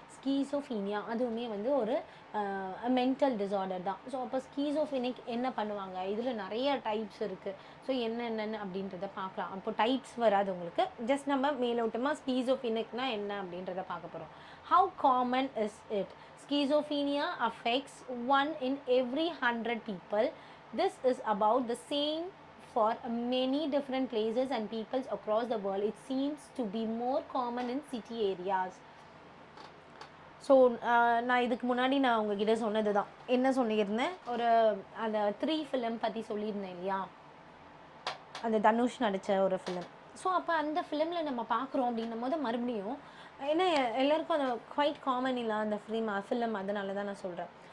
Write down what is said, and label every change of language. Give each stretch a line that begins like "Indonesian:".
Tamil: ஸ்கீசோஃபீனியா அதுவுமே வந்து ஒரு மென்டல் டிஸார்டர் தான். ஸோ அப்போ ஸ்கீசோஃபீனிக் என்ன பண்ணுவாங்க? இதில் நிறைய டைப்ஸ் இருக்குது. ஸோ என்னென்னு அப்படின்றத பார்க்கலாம். அப்போ டைப்ஸ் வராது உங்களுக்கு, ஜஸ்ட் நம்ம மேலோட்டமாக ஸ்கீசோஃபீனிக்னா என்ன அப்படின்றத பார்க்க போகிறோம்.
English: How common is it? Schizophrenia affects 1 in every 100 people. This is about the same for many different places and peoples across the world. It seems to be more common in city areas.
Tamil: So நான் இதுக்கு முன்னாடி நான் உங்ககிட்ட சொன்னது தான். என்ன சொல்லியிருந்தேன்? அந்த 3 ஃபிலிம் பற்றி சொல்லியிருந்தேன் இல்லையா? அந்த தனுஷ் நடித்த ஒரு ஃபிலிம். ஸோ அப்போ அந்த ஃபிலிமில் நம்ம பார்க்குறோம் அப்படின்னும் போது மறுபடியும் ஏன்னா எல்லாருக்கும் அது குவைட் காமன் இல்லை அந்த ஃபிலிம், அதனால தான் நான் சொல்கிறேன்.